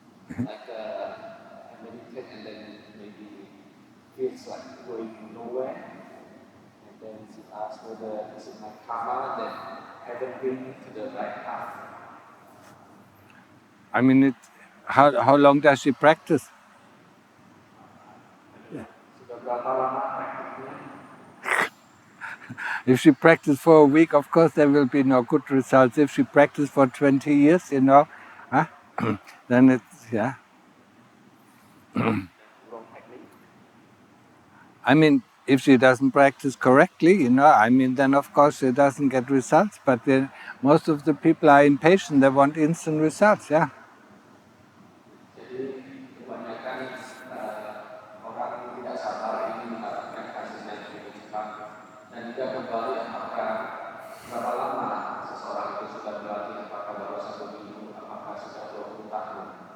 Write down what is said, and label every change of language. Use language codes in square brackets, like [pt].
[en] Like I meditate and then maybe feels like going nowhere. And then she asks whether is it my karma that haven't bring me to the right path. I mean, how long does she practice? [id] Sudah berapa lama praktiknya? [en] If she practices for a week, of course, there will be no good results. If she practices for 20 years, huh? Then it's, yeah. I mean, if she doesn't practice correctly, then of course she doesn't get results. But then most of the people are impatient. They want instant results, yeah. [id] Jadi kebanyakan orang tidak sabar ingin mendapatkan hasilnya lebih cepat dan juga kembali apakah berapa lama seseorang itu sudah berlatih, apakah baru 1 minggu, apakah sudah 20 tahun.